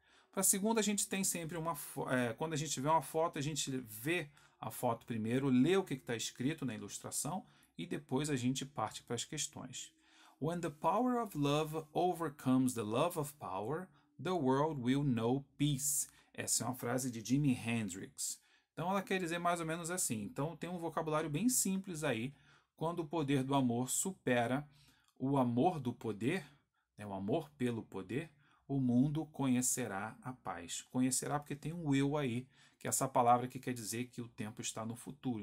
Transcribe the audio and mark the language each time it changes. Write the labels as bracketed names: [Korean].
[Portuguese] Para a segunda a gente tem sempre quando a gente vê uma foto, a gente vê a foto primeiro, lê o que está escrito na ilustração e depois a gente parte para as questões. [English] When the power of love overcomes the love of power, the world will know peace. [Portuguese] Essa é uma frase de Jimi Hendrix. Então ela quer dizer mais ou menos assim. Então tem um vocabulário bem simples aí. Quando o poder do amor supera o amor do poder, o amor pelo poder, o mundo conhecerá a paz. Conhecerá porque tem um will aí, que é essa palavra que quer dizer que o tempo está no futuro.